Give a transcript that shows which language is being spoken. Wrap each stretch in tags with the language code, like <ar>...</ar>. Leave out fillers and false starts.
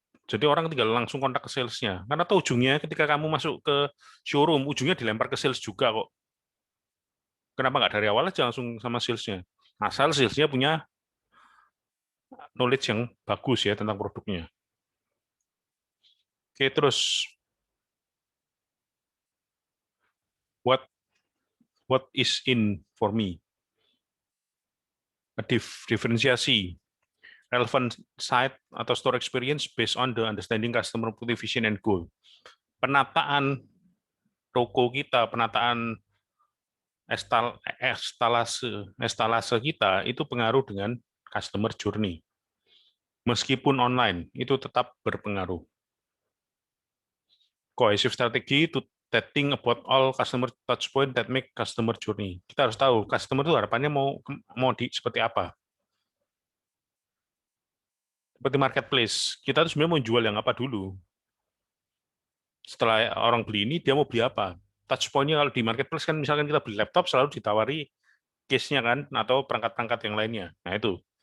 <id>Jadi orang tinggal langsung kontak ke salesnya. Karena tahu ujungnya ketika kamu masuk ke showroom, ujungnya dilempar ke sales juga kok. Kenapa nggak dari awal aja langsung sama salesnya? Asal salesnya punya knowledge yang bagus ya tentang produknya.</id> <en>Oke, terus what is in for me? Diferensiasi relevant site atau store experience based on the understanding customer motivation and goal.</en> <id>Penataan toko kita, penataan estalase kita itu pengaruh dengan customer journey. Meskipun online, itu tetap berpengaruh.</id> <en>Cohesive strategy to think about all customer touch point that make customer journey.</en> <id>Kita harus tahu customer itu harapannya mau seperti apa. Seperti marketplace, kita tuh sebenarnya mau jual yang apa dulu. Setelah orang beli ini, dia mau beli apa? Touch point-nya kalau di marketplace kan misalkan kita beli laptop selalu ditawari case-nya kan atau perangkat-perangkat yang lainnya. Nah itu.</id>